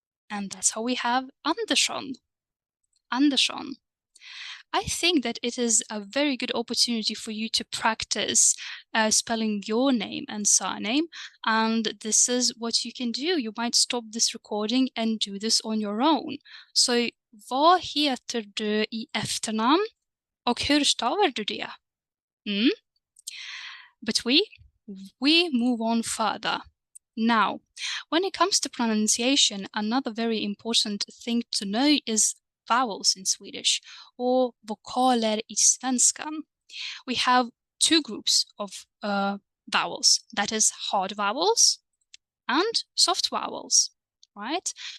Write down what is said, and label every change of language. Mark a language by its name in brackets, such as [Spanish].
[English] And that's how we have Andersson. Andersson. I think that it is a very good opportunity for you to practice spelling your name and surname. And this is what you can do. You might stop this recording and do this on your own. [Swedish] Så vad heter du i efternamn och hur stavar du det? [English] But we move on further. Now, when it comes to pronunciation, another very important thing to know is vowels in Swedish, or [Swedish] vokaler i svenskan. [English] We have two groups of vowels, that is hard vowels and soft vowels, right?